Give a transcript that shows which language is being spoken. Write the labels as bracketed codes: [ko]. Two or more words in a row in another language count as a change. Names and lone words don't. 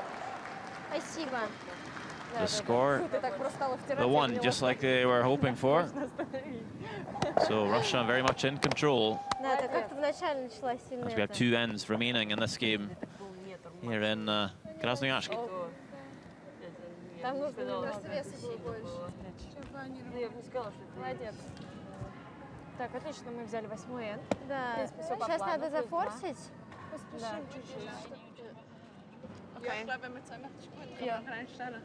[en] The score, the one, just like they were hoping for. So Russia very much in control. As we have 2 ends remaining in this game here in Krasnoyarsk. [ru] Так, отлично, мы взяли 8-й энд. Да, сейчас надо зафорсить. Поспешим чуть-чуть. Okay. [de] Ja, wenn wir 2 machen, kann man reinstellen.